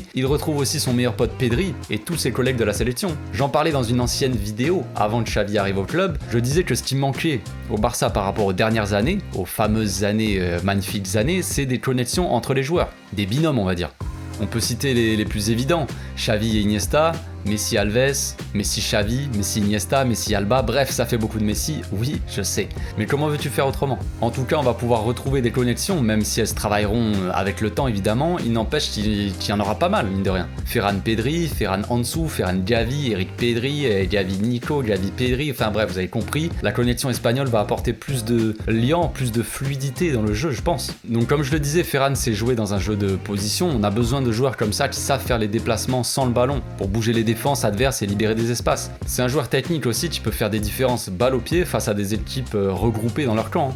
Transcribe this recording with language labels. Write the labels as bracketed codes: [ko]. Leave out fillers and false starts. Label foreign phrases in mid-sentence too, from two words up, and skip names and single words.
[fr] Il retrouve aussi son meilleur pote Pedri et tous ses collègues de la sélection. J'en parlais dans une ancienne vidéo, avant que Xavi arrive au club, je disais que ce qui manquait au Barça par rapport aux dernières années, aux fameuses années, magnifiques années, c'est des connexions entre les joueurs, des binômes on va dire. On peut citer les plus évidents, Xavi et Iniesta, Messi Alves, Messi Xavi, Messi Iniesta, Messi Alba, bref ça fait beaucoup de Messi, oui je sais. Mais comment veux-tu faire autrement? En tout cas on va pouvoir retrouver des connexions, même si elles se travailleront avec le temps évidemment, il n'empêche qu'il y en aura pas mal mine de rien. Ferran Pedri, Ferran Ansu, Ferran Gavi, Eric Pedri, Gavi Nico, Gavi Pedri, enfin bref vous avez compris, la connexion espagnole va apporter plus de liant, plus de fluidité dans le jeu je pense. Donc comme je le disais, Ferran sait jouer dans un jeu de position, on a besoin de joueurs comme ça qui savent faire les déplacements sans le ballon, pour bouger les défenses adverses et libérer des espaces. C'est un joueur technique aussi qui peut faire des différences balle au pied face à des équipes regroupées dans leur camp.